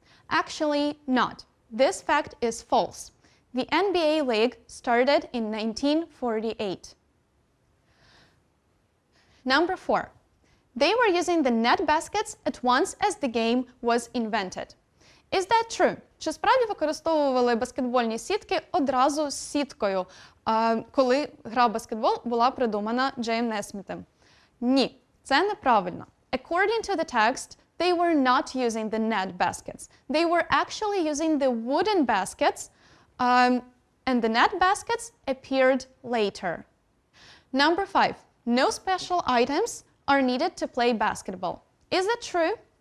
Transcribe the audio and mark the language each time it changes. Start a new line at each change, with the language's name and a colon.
English: Actually, not. This fact is false. The NBA league started in 1948. Number 4. They were using the net baskets at once as the game was invented. Is that true?
Ukrainian: Чи справді використовували баскетбольні сітки одразу з сіткою, коли гра в баскетбол була придумана Джейм Несмітом? Ні, це неправильно.
English: According to the text, they were not using the net baskets. They were actually using the wooden baskets, and the net baskets appeared later. Number 5. No special items are needed to play basketball. Is that true?